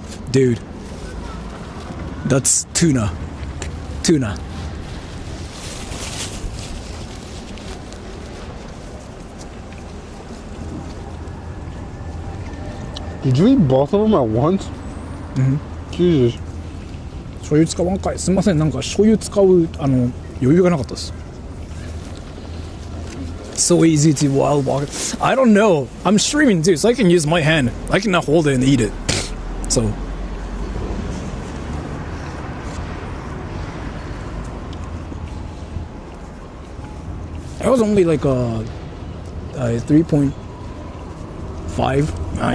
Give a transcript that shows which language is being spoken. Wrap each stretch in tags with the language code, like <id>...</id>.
<en>Dude, that's tuna. Did you eat both of them at once? Jesus.</en> <ja>醤油使わんかい。すみません、なんか醤油使う余裕がなかったです。</ja> <en>So easy to while walking. I don't know. I'm streaming too, so I can use my hand. I cannot hold it and eat it. So it was only like a 3.5.</en>